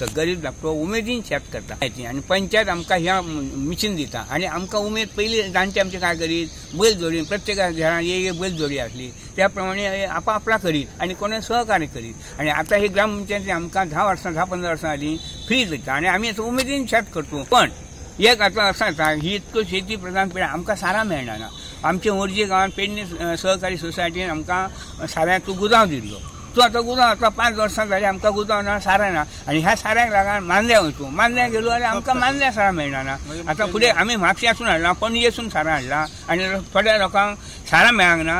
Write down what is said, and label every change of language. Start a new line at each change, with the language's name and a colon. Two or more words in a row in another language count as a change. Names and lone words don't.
Konkani: गरीब धाकटो उमेदीन शेत करता आणि पंचायत आमकां ह्या मिशीन दिता आणि आमकां उमेद पयलीं जाणटे आमचे काय करीत बैल जोडीन प्रत्येका घरांत एक बैल जोडी आसली त्या प्रमाणे आपला करीत आणि कोणी सहकार्य करीत. आणि आता ही ग्रामपंचायती आमकां 10-15 वर्सां जालीं फ्री दिता आणि आमी उमेदीन शेत करतो. पण एक आता असं आता ही इतकं शेती प्रधान पिढी आमकां सारा मेळना ना. आमच्या मोरजे गांवांत पेडणे सहकारी सोसायटीन आमकां साऱ्याचो गुदांव दिल्लो. तो आता गुदांव आता 5 वर्सां जाली आमकां गुदांव ना सारा ना आणि ह्या साऱ्याक लागून मांद्या वयचो. मांद्या गेलो जाल्यार आमकां मांद्या सारा मेळना ना. आता फुडें आमी म्हापश्यासून हाडला पणजेसून सारा हाडला आनी थोड्या लोकांक सारा मेळांक ना.